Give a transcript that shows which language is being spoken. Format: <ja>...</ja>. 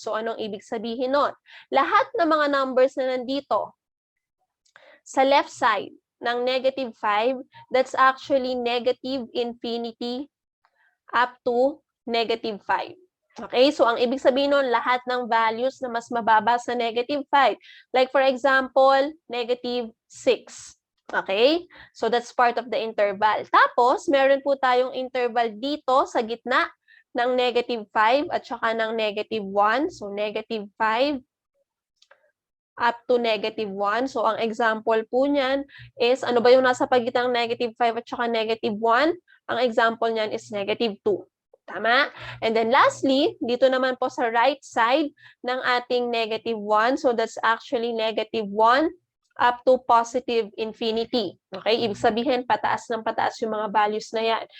<tl>So, anong ibig sabihin nun? Lahat ng mga numbers na nandito sa left side ng negative 5,</tl> <en>that's actually negative infinity up to negative 5.</en> <tl>Okay, so ang ibig sabihin nun, lahat ng values na mas mababa sa negative 5.</tl> <en>Like for example, negative 6. Okay, so that's part of the interval.</en> <tl>Tapos, meron po tayong interval dito sa gitna ng negative 5 at saka ng negative 1.</tl> <en>So, negative 5 up to negative 1.</en> <tl>So, ang example po niyan is, ano ba yung nasa pagitan ng negative 5 at saka negative 1? Ang example niyan is negative 2. Tama?</tl> <en>And then lastly,</en> <tl>dito naman po sa right side ng ating negative 1.</tl> <en>So, that's actually negative 1 up to positive infinity. Okay?</en> <tl>Ibig sabihin, pataas ng pataas yung mga values na yan.</tl>